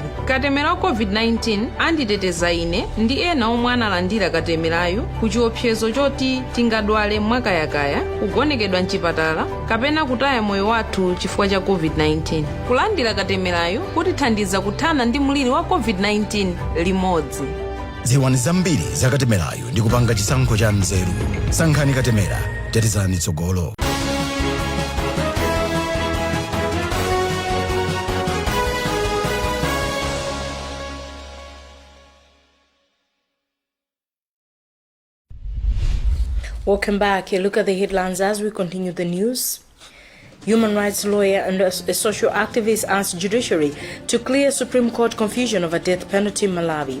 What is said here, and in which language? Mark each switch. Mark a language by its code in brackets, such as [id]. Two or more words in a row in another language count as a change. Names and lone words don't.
[ny] Katemera wa COVID-19 anditeteza ine ndi ena omwe analandira katemerayo ku chiopsezo choti tingadwale mwakayakaya, kugonekedwa mchipatala, kapena kutaya moyo wathu chifukwa cha COVID-19. Kulandira katemerayo kutithandiza kuthana ndi mliri wa COVID-19 limodzi. Ziwani zambiri za katemerayo ndi kupanga chisankho cha nzeru. Sankhani katemera, tetezani tsogolo. [en] Welcome back. A look at the headlines as we continue the news. Human rights lawyer and a social activist asked judiciary to clear Supreme Court confusion over death penalty in Malawi.